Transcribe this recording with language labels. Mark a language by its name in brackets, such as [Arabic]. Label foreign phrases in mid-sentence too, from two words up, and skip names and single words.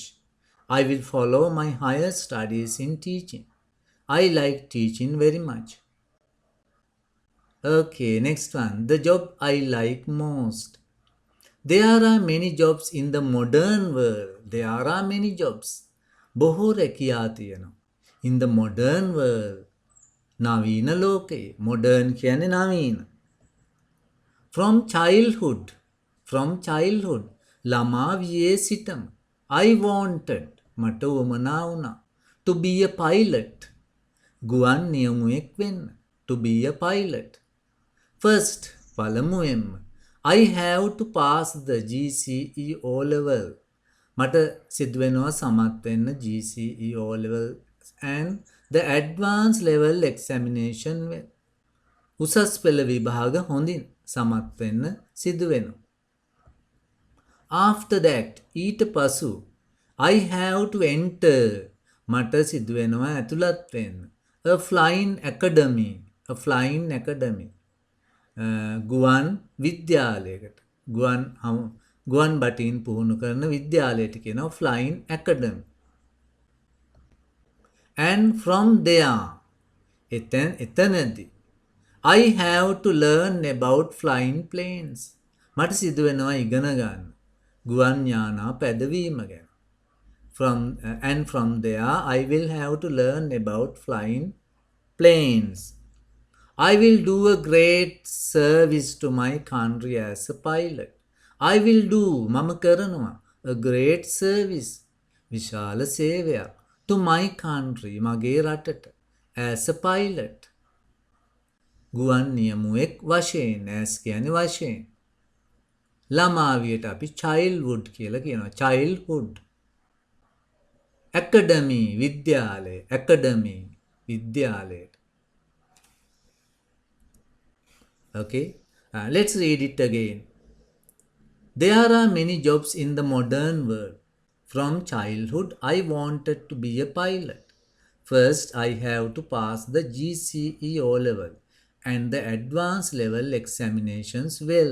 [English] I will follow my higher studies in teaching. I like teaching very much. Okay, next one. The job I like most. There are many jobs in the modern world. There are many jobs. [Sinhala] බොහෝ රැකියා තියෙනවා. [English] In the modern world. [Sinhala] නවීන ලෝකයේ. Modern කියන්නේ නවීන. [English] From childhood. From childhood. [Sinhala] ළමා වියේ සිටම. [English] I wanted. [Sinhala] මට උවමනා වුණා. [English] To be a pilot. [Sinhala] ගුවන් නියමුවෙක් වෙන්න. [English] To be a pilot. First. පළමුවෙන්ම. I have to pass the GCE O level. [Sinhala] මට සිදුවෙනවා සමත් වෙන්න [English] GCE O level and the advanced level examination [Sinhala] උසස් පෙළ විභාග හොඳින් සමත් වෙන්න සිදුවෙනවා. [English] After that, [Sinhala] ඊට පසු [English] I have to enter. [Sinhala] මට සිදුවෙනවා ඇතුළත් වෙන්න. [English] A flying academy. A flying academy. [Sinhala] ගුවන් විද්‍යාලයකට. ගුවන් බටින් පුහුණු කරන විද්‍යාලයට කියනවා [English] flying academy. And from there, එතනදී I have to learn about flying planes. [Sinhala] මට සිදුවෙනවා ඉගෙන ගන්න ගුවන් යානා පැදවීම ගැන. [English] and from there I will have to learn about flying planes. I will do a great service to my country as a pilot. I will do [Sinhala] මම කරනවා [English] a great service [Sinhala] විශාල සේවයක් [English] to my country [Sinhala] මගේ රටට [English] as a pilot [Sinhala] ගුවන් නියමුවෙක් වශයෙන් as කියන්නේ වශයෙන් ළමාවියට අපි childhood කියලා කියනවා [English] childhood academy [Sinhala] විද්‍යාලය academy විද්‍යාලයට [English] okay let's read it again. There are many jobs in the modern world. From childhood, I wanted to be a pilot. First, I have to pass the GCE O level and the advanced level examinations well.